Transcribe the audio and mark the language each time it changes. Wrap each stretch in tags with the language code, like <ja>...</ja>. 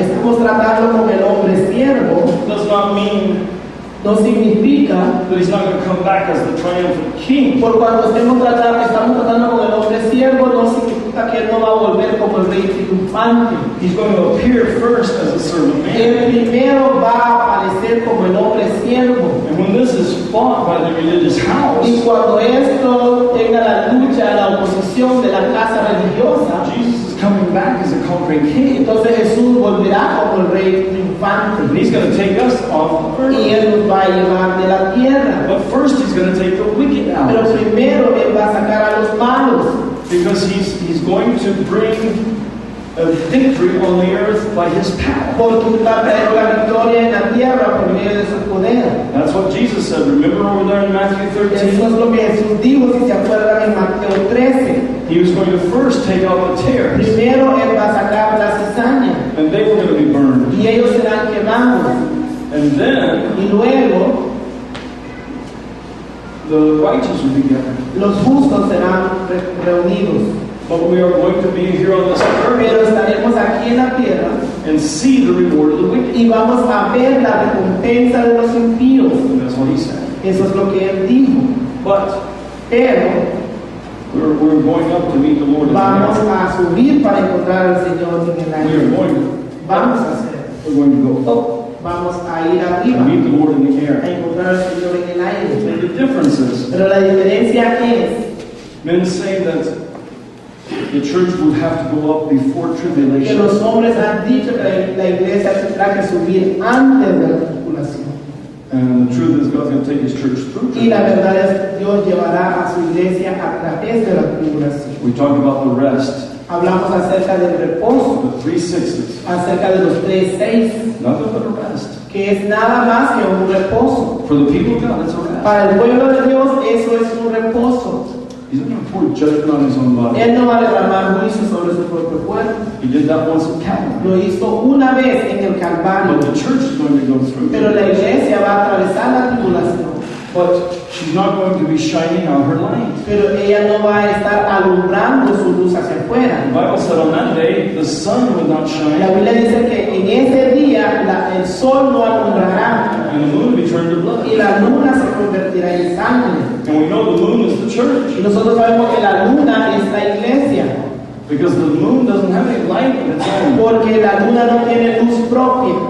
<es>Estamos tratando con el hombre siervo,</es> <en>does not mean</en> <es>no significa,</es> <en>that he's not going to come back as the triumphant king.</en> <es>por cuanto estamos tratando con el hombre siervo, no significa resulta que él no va a volver como el rey triunfante.</es> <en>He's going to appear first as a servant man.</en> <es>Él primero va a aparecer como el hombre siervo.</es> <en>And when this is fought by the religious house,</en> <es>Y cuando esto tenga la lucha, la oposición de la casa religiosa,</es> <en>Jesus is coming back as a conquering king.</en> <es>entonces Jesús volverá como el rey triunfante.</es> <en>And he's going to take us off the</en> <es>Y</es> <en>earth.</en> <es>él nos va a llevar de la tierra.</es> <en>But first he's going to take the wicked</en> <es>Pero</es> <en>out.</en> <es>primero él va a sacar a los malos.</es> <en>Because he's going to bring a victory on the earth by his power.</en> <es>Porque va a traer la victoria en la tierra por medio de su poder.</es> <en>That's what Jesus said. Remember over there in Matthew</en> <es>Eso</es> <en>13?</en> <es>es lo que Jesús dijo, si se acuerdan, en Mateo 13.</es> <en>He was going to first take out the tares,</en> <es>Primero él va a sacar la cizaña</es> <en>and they were going to be burned.</en> <es>y ellos serán quemados.</es> <en>And then</en> <es>Y luego</es> <en>the righteous will be gathered.</en> <es>los justos serán reunidos.</es> <en>But we are going to be here on this earth</en> <es>Pero estaremos aquí en la tierra</es> <en>and see the reward of the wicked.</en> <es>y vamos a ver la recompensa de los impíos.</es> <en>And that's what he said.</en> <es>Eso es lo que él dijo.</es> <en>But</en> <es>Pero</es> <en>we're going up to meet the Lord in the</en> <es>vamos</es> <en>air.</en> <es>a subir para encontrar al Señor en el</es> <en>We are</en> <es>aire.</es> <en>going.</en> <es>Vamos a hacer.</es> <en>We're going to go up</en> <es>Vamos a ir</es> <en>to</en> <es>arriba</es> <en>meet the Lord in the</en> <es>a</es> <en>air.</en> <es>encontrar al Señor en el aire.</es> <en>And the difference is,</en> <es>Pero la diferencia es</es> <en>men say that the church would have to go up before</en> <es>que</es> <en>tribulation.</en> <es>los hombres han dicho que la iglesia tendrá que subir antes de la tribulación.</es> <en>And the truth is, God's going to take his church through</en> <es>Y la</es> <en>tribulation.</en> <es>verdad es que Dios llevará a su iglesia a través de la tribulación.</es> <en>We talk about the rest,</en> <es>Hablamos acerca del reposo,</es> <en>the 360s.</en> <es>acerca de los 3:6,</es> <en>Nothing but a rest.</en> <es>que es nada más que un reposo.</es> <en>For the people of God, it's a rest.</en> <es>Para el pueblo de Dios eso es un reposo.</es> <en>He's not going to pour judgment on his own body.</en> <es>Él no va a derramar juicio sobre su propio cuerpo.</es> <en>He did that once at Calvary.</en> <es>Lo hizo una vez en el</es> <en>But</en> <es>Calvario,</es> <en>the church is going to go through.</en> <es>pero la iglesia va a atravesar la tribulación.</es> <en>But she's not going to be shining out her light.</en> <es>Pero ella no va a estar alumbrando su luz hacia</es> <en>The</en> <es>afuera.</es> <en>Bible said on that day, the sun would not</en> <es>La</es> <en>shine,</en> <es>Biblia dice que en ese día el sol no alumbrará</es> <en>and the moon would be turned to</en> <es>y</es> <en>blood.</en> <es>la luna se convertirá en sangre.</es> <en>And we know the moon is the church,</en> <es>Y nosotros sabemos que la luna es la iglesia,</es> <en>because the moon doesn't have any light of its own.</en> <es>porque la luna no tiene luz propia.</es>